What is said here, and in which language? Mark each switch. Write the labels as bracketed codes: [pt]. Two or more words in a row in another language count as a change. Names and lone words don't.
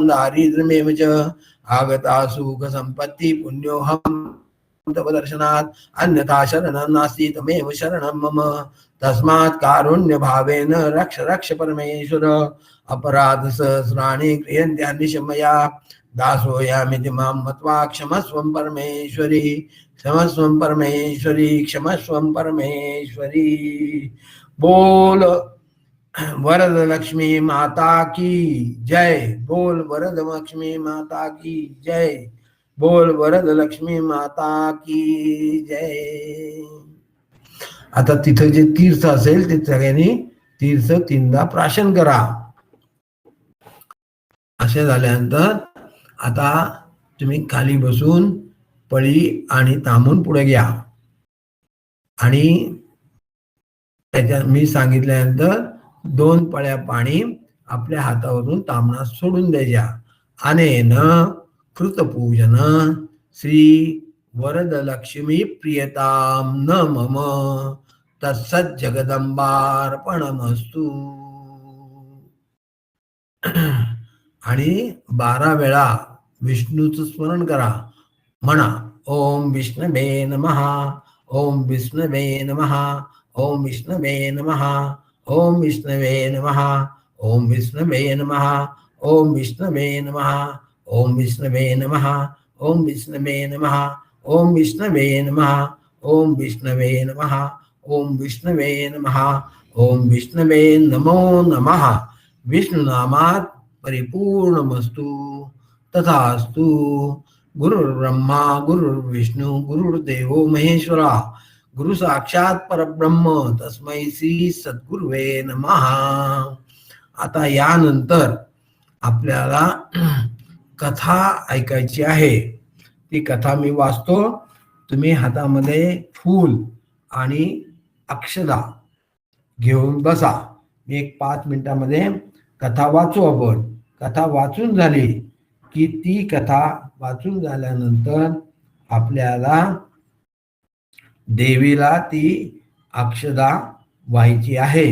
[sa] दारिद्र्यमेव च आगता सुख संपत्ति पुण्योऽहं तव दर्शनात् अन्यथा शरणं नास्ति तमेव शरणं मम तस्मात् कारुण्य भावेन रक्ष रक्ष परमेश्वर अपराध सहस्राणि क्रियन्त्यानिश मया दासोऽयमिति मां मत्वा क्षमस्वं परमेश्वरी क्षमस्वं परमेश्वरी क्षमस्वं परमेश्वरी। [hi] बोल वरद लक्ष्मी माता की जय बोल, वरद लक्ष्मी माता की जय बोल, वरद लक्ष्मी माता की जय. [mr] आता तिथं जे तीर्थ असेल ते सगळ्यांनी तीर्थ 3दा प्राशन करा. असे झाल्यानंतर आता तुम्ही खाली बसून पळी आणि तांबून पुढे घ्या आणि त्याच्या मी सांगितल्यानंतर 2 पळ्या पाणी आपल्या हातावरून तांबणात सोडून द्यायच्या. [sa] अनेन कृतपूजन श्री वरदलक्ष्मी प्रियताम न मम तत्सत जगदंबार्पणमस्तु. [mr] आणि 12 वेळा विष्णूचं स्मरण करा. [sa] म्हणा ओम विष्णवे नमः, ओम विष्णवे नमः, ओम विष्णवे नमः, ओम विष्णवे नमः, ओम विष्णवे नमः, ओम विष्णवे नमः, ओम विष्णवे नमः, ओम विष्णवे नमः, ओम विष्णवे नमः, ओम विष्णवे नमः, ओम विष्णवे नमः, ओम विष्णवे नमो नमः. विष्णुनामात परिपूर्णमस्तु तथास्तु. गुरुर्ब्रह्मा गुरुर्विष्णू गुरुर्देवो महेश्वरा गुरु साक्षात परब्रह्म तस्मै श्री सद्गुरुवे नमः. [mr] आता यानंतर आपल्याला कथा ऐकायची आहे. ती कथा मी वाचतो. तुम्ही हातामध्ये फूल आणि अक्षदा घेऊन बसा. मी 1-5 मिनिटामध्ये कथा वाचू. आपण कथा वाचून झाली की ती कथा वाचून झाल्यानंतर आपल्याला देवीला ती अक्षदा व्हायची आहे.